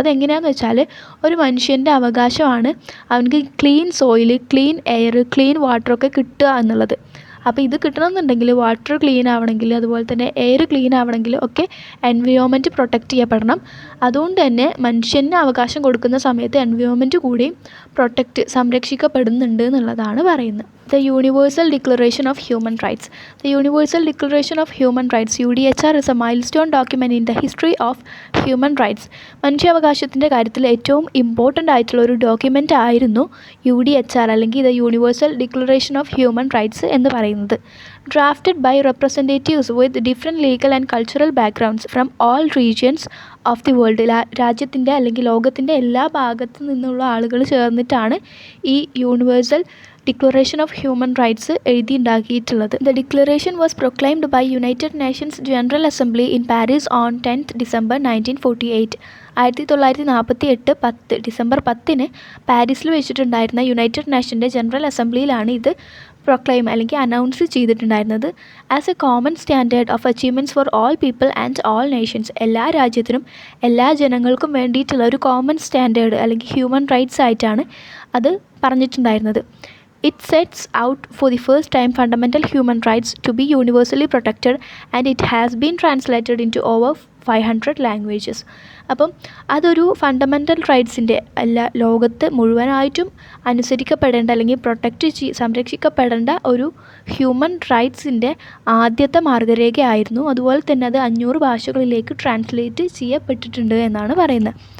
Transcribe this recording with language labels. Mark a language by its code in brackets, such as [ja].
[ml] അതെങ്ങനെയാണെന്ന് വെച്ചാൽ ഒരു മനുഷ്യൻ്റെ അവകാശമാണ് അവനക്ക് clean soil, clean air, clean വാട്ടറൊക്കെ കിട്ടുക എന്നുള്ളത്. അപ്പോൾ ഇത് കിട്ടണമെന്നുണ്ടെങ്കിൽ വാട്ടർ ക്ലീൻ ആവണമെങ്കിൽ, അതുപോലെ തന്നെ എയർ ക്ലീൻ ആവണമെങ്കിൽ ഒക്കെ എൻവിയോൺമെൻറ്റ് പ്രൊട്ടക്റ്റ് ചെയ്യപ്പെടണം. അതുകൊണ്ട് തന്നെ മനുഷ്യന് അവകാശം കൊടുക്കുന്ന സമയത്ത് എൻവിയോൺമെൻറ്റ് കൂടി സംരക്ഷിക്കപ്പെടുന്നുണ്ട് എന്നുള്ളതാണ് പറയുന്നത്. [en] The Universal Declaration of Human Rights. The Universal Declaration of Human Rights, UDHR, is a milestone document in the history of human rights. [ml] മനുഷ്യാവകാശത്തിൻ്റെ കാര്യത്തിൽ ഏറ്റവും ഇമ്പോർട്ടൻ്റ് ആയിട്ടുള്ള ഒരു ഡോക്യുമെൻ്റ് ആയിരുന്നു UDHR അല്ലെങ്കിൽ The Universal Declaration of Human Rights എന്ന് പറയുന്നത്. [en] Drafted by representatives with different legal and cultural backgrounds from all regions of the world. [ml] രാജ്യത്തിൻ്റെ അല്ലെങ്കിൽ ലോകത്തിൻ്റെ എല്ലാ ഭാഗത്തു നിന്നുള്ള ആളുകൾ ചേർന്നിട്ടാണ് ഈ universal declaration of human rights എഴുതിയുണ്ടാക്കിയിട്ടുള്ളത്. [en] The declaration was proclaimed by United Nations General Assembly in Paris on 10th December 1948. [ml] 1948 December 10 പാരീസിൽ വെച്ചിട്ടുണ്ടായിരുന്ന യുണൈറ്റഡ് നേഷൻ്റെ ജനറൽ അസംബ്ലിയിലാണ് ഇത് പ്രൊക്ലൈം അല്ലെങ്കിൽ അനൗൺസ് ചെയ്തിട്ടുണ്ടായിരുന്നത്. [en] As a common standard of achievements for all people and all nations. [ml] എല്ലാ രാജ്യത്തിനും എല്ലാ ജനങ്ങൾക്കും വേണ്ടിയിട്ടുള്ള ഒരു കോമൺ സ്റ്റാൻഡേർഡ് അല്ലെങ്കിൽ ഹ്യൂമൻ റൈറ്റ്സ് ആയിട്ടാണ് അത് പറഞ്ഞിട്ടുണ്ടായിരുന്നത്. [en] It sets out for the first time fundamental human rights to be universally protected, and it has been translated into over 500 languages. [ml] അപ്പം അതൊരു ഫണ്ടമെൻ്റൽ റൈറ്റ്സിൻ്റെ ലോകത്ത് മുഴുവനായിട്ടും അനുസരിക്കപ്പെടേണ്ട അല്ലെങ്കിൽ സംരക്ഷിക്കപ്പെടേണ്ട ഒരു ഹ്യൂമൻ റൈറ്റ്സിൻ്റെ ആദ്യത്തെ മാർഗരേഖയായിരുന്നു. അതുപോലെ തന്നെ അത് 500 ഭാഷകളിലേക്ക് ട്രാൻസ്ലേറ്റ് ചെയ്യപ്പെട്ടിട്ടുണ്ട് എന്നാണ് പറയുന്നത്.